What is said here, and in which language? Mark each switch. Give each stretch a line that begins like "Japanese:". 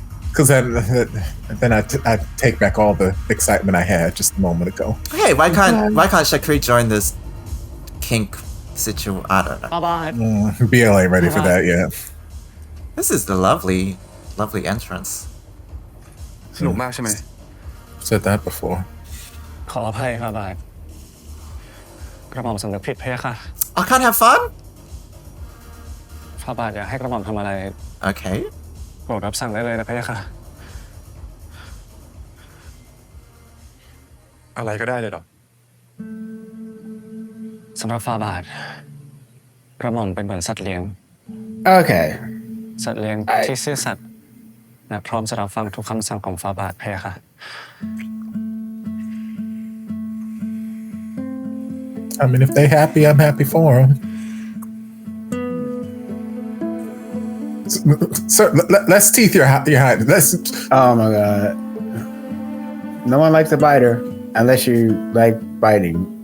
English: because then I take back all the excitement I had just a moment ago. Hey, why can't Shakri join this kink situation? I don't know. BL ain't ready for that yet. This is the lovely entrance.
Thai: สนุกมากใช่ไหม
English: Said that before.
Thai: ขออภัยครับบาทกระหม่อมสำนึกผิดพะยะค่ะ
English: I can't have fun?
Thai: ฝ่าบาทอยากให้กระหม่อมทำอะไร
English: Okay.
Thai: โปรดรับสั่งได้เลยนะพะยะค่ะ อะไรก็ได้เลยเหรอ สำหรับฝ่าบาทกระหม่อมเป็นเหมือนสัตว์เลี้ยง
English: okay.
Thai: สัตว์เลี้ยงที่ซื่อสัตย์และพร้อมจะรับฟังทุกคำสั่งของฝ่าบาทพะยะค่ะ
English: I mean, if they happy, I'm happy for them. Sir, let's teeth your hide. Let's. Oh my god. No one likes a biter unless you like biting.